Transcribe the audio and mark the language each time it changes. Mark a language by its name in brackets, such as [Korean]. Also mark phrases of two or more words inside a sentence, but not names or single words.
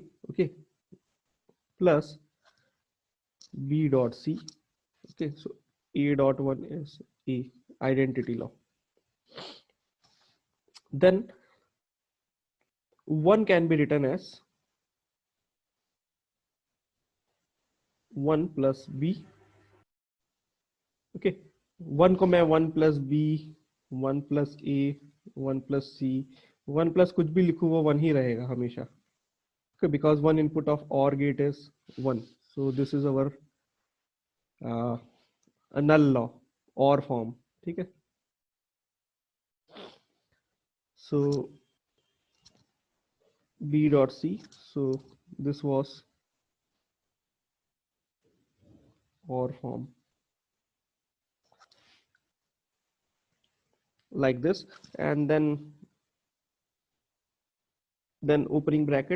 [English] Okay, plus B dot C. Okay, so A dot 1 is A, identity law. Then 1 can be written as 1 plus B. [Hindi] Okay, 1 को मैं [English] 1 plus B, 1 plus A, 1 plus C, 1 plus [Hindi] कुछ भी लिखूँ वो 1 ही रहेगा हमेशा. [English] Okay, because one input of OR gate is 1. So this is our a null law, OR form. [Hindi] ठीक है. [English] So B dot C. So this was OR form like this, and then opening bracket.